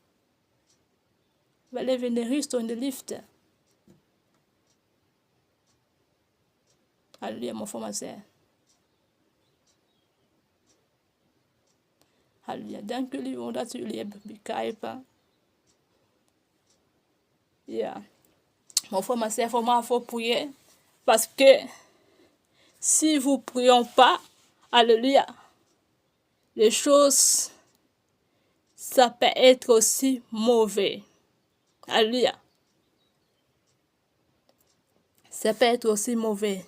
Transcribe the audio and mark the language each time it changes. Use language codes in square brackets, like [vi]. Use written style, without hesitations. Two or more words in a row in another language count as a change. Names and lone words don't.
[nl] We leven in de rust en de liefde. Halleluja, maar voor mij zeggen. Halleluja, dank jullie omdat jullie hebben begrepen. Ja. Maar voor mij zeggen, voor [fr] moi, il faut prier. Parce que si vous ne priez pas, alléluia, les choses, ça peut être aussi mauvais. Alléluia. Ça peut être aussi mauvais.